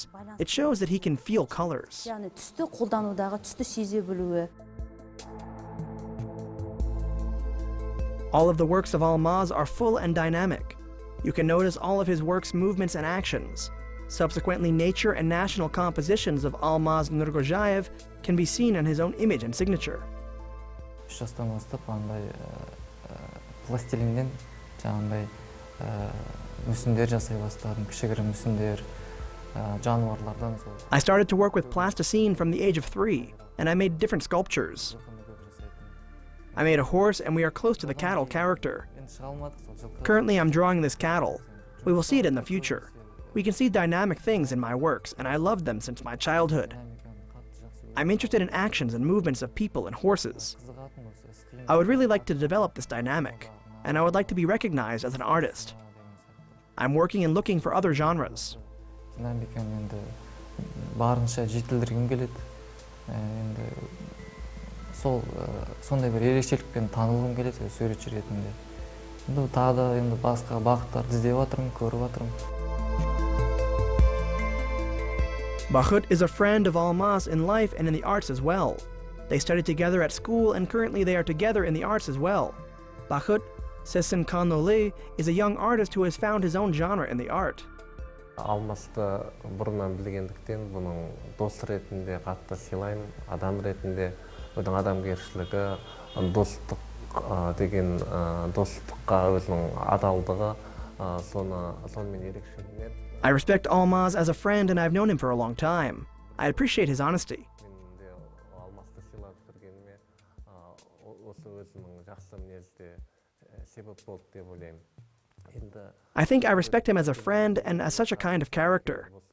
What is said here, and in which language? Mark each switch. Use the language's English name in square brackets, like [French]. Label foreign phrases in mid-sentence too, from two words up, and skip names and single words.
[English] It shows that he can feel colors. All of the works of Almaz are full and dynamic. You can notice all of his works' movements and actions. Subsequently, nature and national compositions of Almaz Nurgojayev can be seen in his own image and signature. [Kazakh] Пластилинден жаңағындай мүсіндер жасай бастадым, кішігірім мүсіндер, жануарлардан. [English] I started to work with plasticine from the age of 3, and I made different sculptures. I made a horse, and we are close to the cattle character. Currently, I'm drawing this cattle. We will see it in the future. We can see dynamic things in my works, and I loved them since my childhood. I'm interested in actions and movements of people and horses. I would really like to develop this dynamic, and I would like to be recognized as an artist. I'm working and looking for other genres. [Kazakh] Барынша жетілдіргім келеді. Енді сондай бір ерекшелікпен танылғым келеді суретші ретінде. Енді тағы да енді басқа бағыттарды іздеп жатырмын, көріп жатырмын. [English] Bahut is a friend of Almaz in life and in the arts as well. They studied together at school, and currently they are together in the arts as well. Bahut Sesin Kanoli is a young artist who has found his own genre in the art. [Kazakh] Алмасты бұрыннан білгендіктен бұның дос ретінде қатты сыйлаймын, адам ретінде өзінің адамгершілігі, достық деген достыққа өзінің адалдығы, сонымен ерекшеленеді. [English] I respect Almaz as a friend, and I've known him for a long time. I appreciate his honesty. I think I respect him as a friend and as such a kind of character.